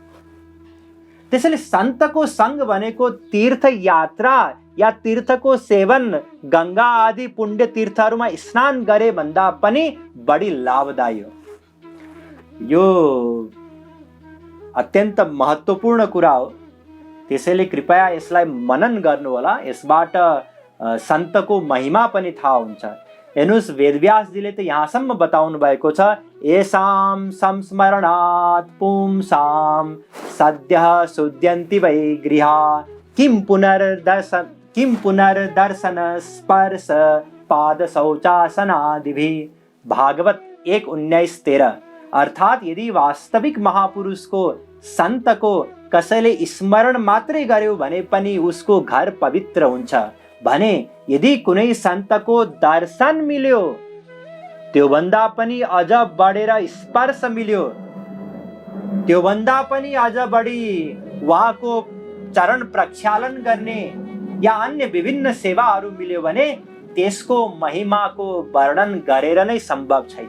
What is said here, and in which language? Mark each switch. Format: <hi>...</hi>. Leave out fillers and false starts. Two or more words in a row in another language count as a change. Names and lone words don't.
<ne>त्यसैले सन्तको सङ्ग भनेको तीर्थयात्रा या तीर्थको सेवन गंगा आदि पुण्य तीर्थहरूमा स्नान गरे भन्दा पनि बढी लाभदायी हो। यो अत्यन्त महत्त्वपूर्ण कुरा हो, त्यसैले कृपया यसलाई मनन गर्नुहोला। यसबाट सन्तको महिमा पनि थाहा हुन्छ। हेर्नुहोस्, वेदव्यासजीले त यहाँसम्म बताउनु भएको छ,</ne> <sa>येषां संस्मरणात् पुंसां सद्यः शुद्ध्यन्ति वै गृहा किं पुनर्दर्शन स्पर्श पाद शौचासनादिभिः।</sa> <ne>भागवत 1:19-13। अर्थात यदि वास्तविक महापुरुषको सन्तको कसैले स्मरण मात्रै गर्यो भने पनि उसको घर पवित्र हुन्छ भने यदि कुनै सन्तको दर्शन मिल्यो त्योभन्दा पनि अझ बढेर स्पर्श मिल्यो, त्योभन्दा पनि अझ बढी उहाँको चरण प्रक्षालन गर्ने या अन्य विभिन्न सेवाहरू मिल्यो भने त्यसको महिमाको वर्णन गरेर नै सम्भव छैन।</ne>